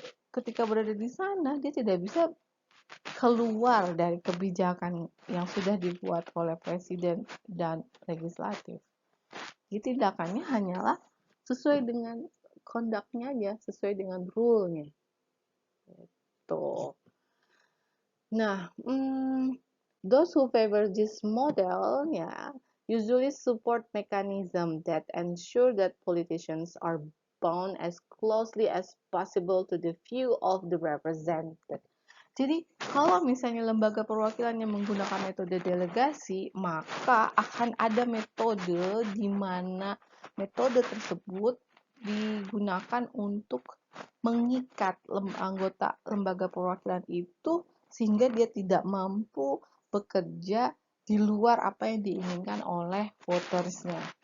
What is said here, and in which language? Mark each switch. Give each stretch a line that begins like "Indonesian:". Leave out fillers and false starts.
Indonesian: Ketika berada di sana, dia tidak bisa keluar dari kebijakan yang sudah dibuat oleh presiden dan legislatif. Jadi tindakannya hanyalah sesuai dengan conduct-nya aja, sesuai dengan rule-nya. gitu.
English: Nah, those who favor this model, ya, usually support mechanism that ensure that politicians are bound as closely as possible to the view of the represented.
Indonesian: Jadi, kalau misalnya lembaga perwakilan yang menggunakan metode delegasi, maka akan ada metode di mana metode tersebut digunakan untuk mengikat anggota lembaga perwakilan itu sehingga dia tidak mampu bekerja di luar apa yang diinginkan oleh votersnya.